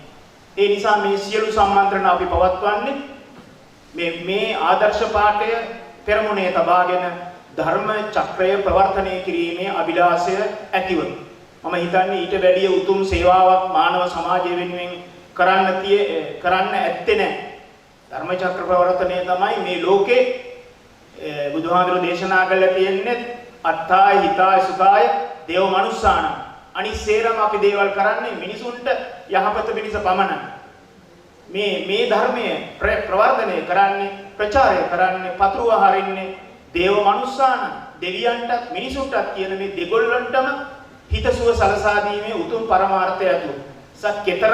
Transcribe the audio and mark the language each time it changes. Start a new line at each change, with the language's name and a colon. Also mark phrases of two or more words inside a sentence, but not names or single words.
Sinhala: ඒ නිසා මේ සියලු සම්මන්ත්‍රණ අපි පවත්වන්නේ මේ ආදර්ශ පාඨය පෙරමුණේ තබාගෙන ධර්ම චක්‍රය ප්‍රවර්ධනය කිරීමේ අභිලාෂය ඇතිව මම හිතන්නේ ඊට වැඩිය උතුම් සේවාවක් මානව සමාජය වෙනුවෙන් කරන්න ඇත්තේ නැහැ. ධර්ම චක්‍ර ප්‍රවර්තනය තමයි මේ ලෝකේ බුදුහාමුදුරුවෝ දේශනා කළා තියෙන්නේ
Pali: අත්තාය හිතාය සුඛාය දේව මනුස්සාන.
Sinhala: අනිසේරම අපි දේවල් කරන්නේ මිනිසුන්ට යහපත පිණිස පමණයි. මේ ධර්මයේ ප්‍රවර්ධනය කරන්නේ ප්‍රචාරය කරන්නේ පතුරුව හරින්නේ
Pali: දේව මනුස්සාන
Sinhala: දෙවියන්ටත් මිනිසුන්ටත් කියන මේ දෙගොල්ලන්ටම හිතසුව සලසා දීමේ උතුම් පරමාර්ථය ඇතුළු.